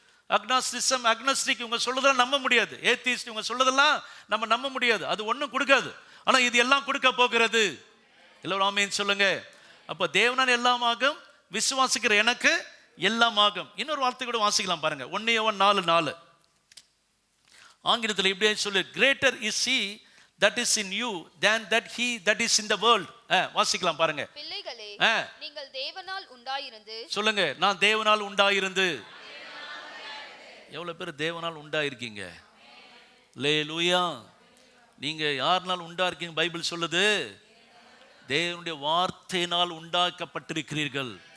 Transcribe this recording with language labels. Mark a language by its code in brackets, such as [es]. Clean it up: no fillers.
[ta] Agnostic இவங்க சொல்றதெல்லாம் நம்ப முடியாது. ஏத்திஸ்ட் இவங்க சொல்றதெல்லாம் நம்ம நம்ப முடியாது, அது ஒன்றும் கொடுக்காது. ஆனா இது எல்லாம் கொடுக்க போகிறது. எல்லாரும் ஆமென் சொல்லுங்க. அப்ப தேவனால் எல்லாம் ஆகும், விசுவாசிக்கிற எனக்கு எல்லாம் ஆகும். இன்னொரு வார்த்தை கூட வாசிக்கலாம் பாருங்க, 1 யோவான் 4:4. ஆங்கிலத்தில் இப்படியே சொல்லு, [en] greater is he that is in you than that he that is in the world. [ta] வாசிக்கலாம் பாருங்க. பிள்ளைகளே, நீங்கள் தேவனால் உண்டாயிருந்து, சொல்லுங்க, நான் தேவனால் உண்டாயிருந்து. எவ்வளவு பேர் தேவனால் உண்டாயிருக்கீங்க? அல்லேலூயா. நீங்க யார்னால் உண்டாயிருக்கீங்க? பைபிள் சொல்லுது, தேவனுடைய வார்த்தையினால் உண்டாக்கப்பட்டிருக்கிறீர்கள்.